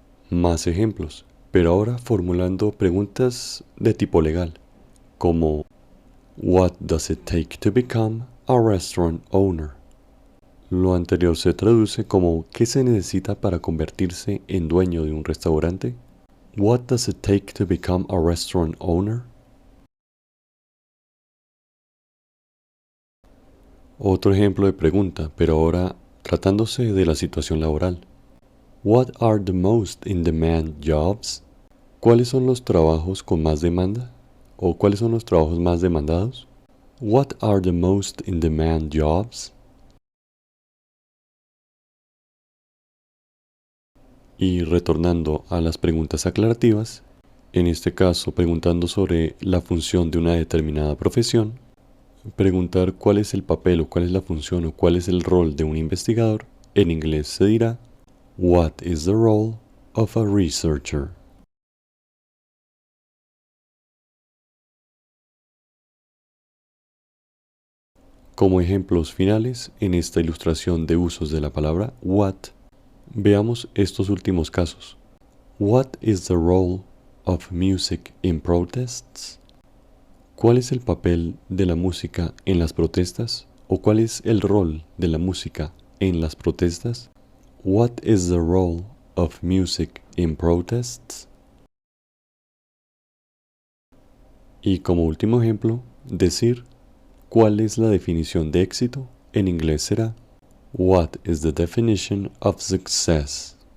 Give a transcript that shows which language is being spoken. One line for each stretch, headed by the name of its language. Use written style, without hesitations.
Spanish: Más ejemplos, pero ahora formulando preguntas de tipo legal, como
English: What does it take to become a restaurant owner?
Spanish: Lo anterior se traduce como ¿qué se necesita para convertirse en dueño de un restaurante?
English: What does it take to become a restaurant owner?
Spanish: Otro ejemplo de pregunta, pero ahora tratándose de la situación laboral.
English: What are the most in-demand jobs?
Spanish: ¿Cuáles son los trabajos con más demanda? ¿O cuáles son los trabajos más demandados?
English: What are the most in-demand jobs?
Spanish: Y retornando a las preguntas aclarativas, en este caso preguntando sobre la función de una determinada profesión, preguntar cuál es el papel o cuál es la función o cuál es el rol de un investigador, en inglés se dirá
English: What is the role of a researcher?
Spanish: Como ejemplos finales, en esta ilustración de usos de la palabra what, veamos estos últimos casos.
English: What is the role of music in protests?
Spanish: ¿Cuál es el papel de la música en las protestas? ¿O cuál es el rol de la música en las protestas?
English: What is the role of music in protests?
Spanish: Y como último ejemplo, decir ¿cuál es la definición de éxito? En inglés será
English: What is the definition of success?